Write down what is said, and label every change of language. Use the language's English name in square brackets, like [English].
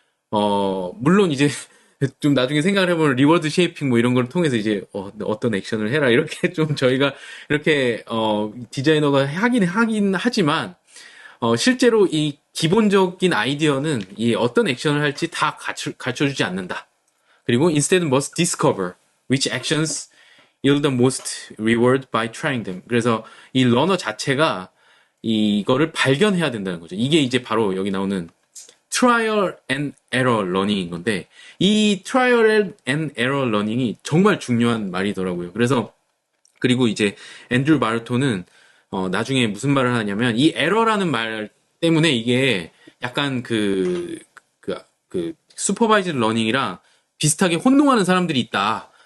[Korean] 물론 이제 좀 나중에 생각을 해보면 리워드 쉐이핑 뭐 이런 걸 통해서 이제 어떤 액션을 해라 이렇게 좀 저희가 이렇게 디자이너가 하긴 하지만 실제로 이 기본적인 아이디어는 이 어떤 액션을 할지 다 가르쳐주지 않는다. 그리고 [English] instead must discover which actions yield the most reward by trying them. [Korean] 그래서 이 러너 자체가 이거를 발견해야 된다는 거죠. 이게 이제 바로 여기 나오는 trial and error learning인 건데 이 trial and error learning이 정말 중요한 말이더라고요. 그래서 그리고 이제 앤드류 마르토는 나중에 무슨 말을 하냐면 이 에러라는 말 때문에 이게 약간 그 슈퍼바이즈 러닝이랑 비슷하게 혼동하는 사람들이 있다.